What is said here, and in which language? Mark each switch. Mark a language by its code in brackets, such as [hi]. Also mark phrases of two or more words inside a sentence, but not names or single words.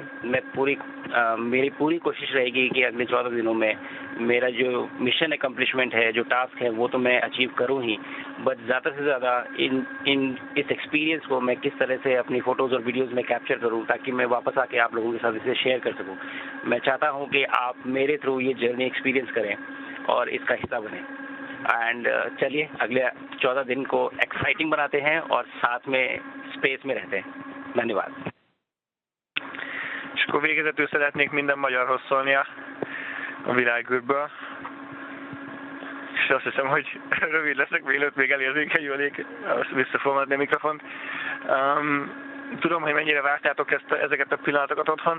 [hi] मेरी पूरी कोशिश रहेगी कि अगले 14 दिनों में मेरा जो [en] mission accomplishment [hi] है, जो टास्क है, वो तो मैं अचीव करूँ ही, बट ज़्यादा से ज़्यादा इस एक्सपीरियंस को मैं किस तरह से अपनी फ़ोटोज़ और वीडियोज़ में कैप्चर करूँ, ताकि मैं वापस आके आप लोगों के साथ इसे शेयर कर सकूँ। मैं चाहता हूँ कि आप मेरे थ्रू ये जर्नी एक्सपीरियंस करें और इसका हिस्सा बनें। एंड चलिए अगले 14 दिन को एक्साइटिंग बनाते हैं और साथ में स्पेस में रहते हैं। धन्यवाद। [hu] És akkor végezetül szeretnék minden magyarhoz szólni a világűrből. És azt hiszem, hogy rövid leszek, mielőtt még elérzékenyülnék, azt vissza fogom adni a mikrofont. Tudom, hogy mennyire vártátok ezeket a pillanatokat otthon.